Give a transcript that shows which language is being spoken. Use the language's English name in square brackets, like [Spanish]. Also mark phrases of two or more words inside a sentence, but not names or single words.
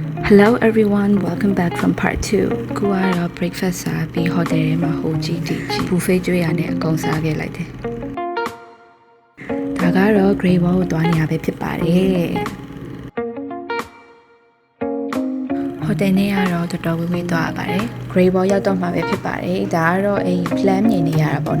[English] Hello everyone, welcome back from part 2. [Burmese] ခုကတော့ breakfast စားပြီး hotel ထဲမှာဟိုကြီးတီကြီး buffet ကျွေးရနဲ့အကုန်စားခဲ့လိုက်တယ်။ဒါကတော့ Great Wall ကိုသွားနေရပဲဖြစ်ပါတယ်။ hotel နဲ့ကတော့တော်တော်ဝေးဝေးသွားရပါတယ်။ Great Wall ရောက်တော့မှပဲဖြစ်ပါတယ်။ဒါကတော့အဲ့ plan မြင်နေရတာပေါ့